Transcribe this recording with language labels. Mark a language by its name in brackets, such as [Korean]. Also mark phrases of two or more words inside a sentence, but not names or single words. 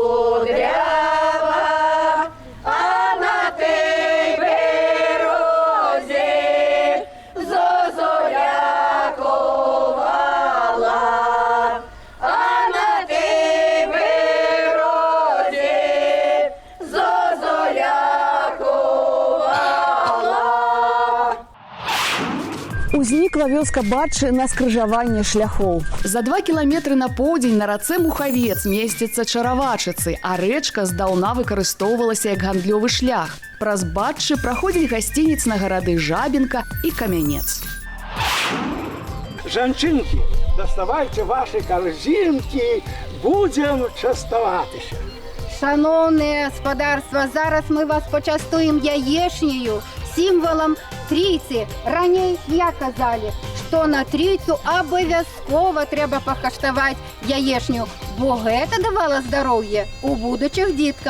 [Ukrainian] кудрява, а на тій березі зозуля ковала, а на тій березі зозуля ковала. [Belarusian] Узнікла вёска Батчы на скрыжаванне шляхоў. За 2 кіламетры на поўдзень на рацэ Мухавец месціцца Чаравачыцы, а рэчка здаўна выкарыстоўвалася як гандлёвы шлях. Праз Батчы праходзілі гасцініц на гарады Жабінка і Камянец. Жанчынкі, даставайце ваші карзінкі, будзем частаватися. [Ukrainian] Шановне господарство, зараз ми вас почастуємо яєчнею, символом трійці. Ранее я казали, що на трійцю обов'язково треба покаштувати яєчню, бо це давало здоров'я у будучих дітках.